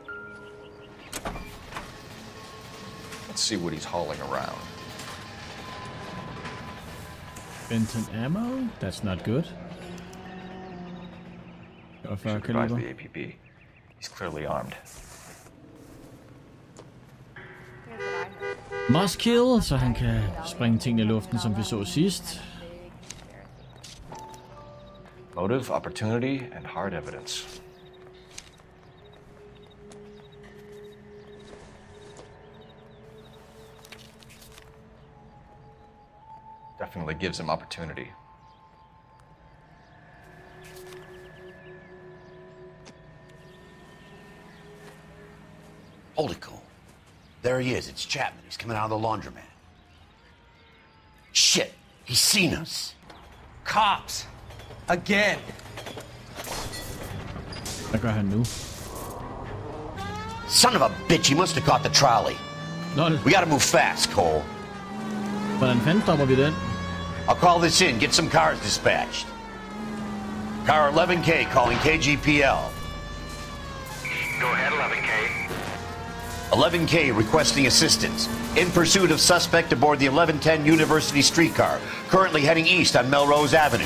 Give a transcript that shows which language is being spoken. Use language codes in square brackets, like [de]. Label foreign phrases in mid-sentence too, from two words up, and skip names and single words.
[en] Let's see what he's hauling around. Benton ammo? That's not good. Should advise the APB. He's clearly armed. Must kill, [da] så han kan springe tingene i luften, som vi så sidst. [en] Motive, opportunity, and hard evidence. Definitely gives him opportunity. Hold it, Cole. There he is. It's Chapman. He's coming out of the laundromat. Shit! He's seen us. Cops! Again! [da] Hvad gør han nu? [en] Son of a bitch, he must have caught the trolley. We gotta move fast, Cole. [da] Hvordan fanden stopper vi den? [en] I'll call this in, get some cars dispatched. Car 11K calling KGPL. Go ahead, 11K. 11K requesting assistance. In pursuit of suspect aboard the 1110 University streetcar, currently heading east on Melrose Avenue.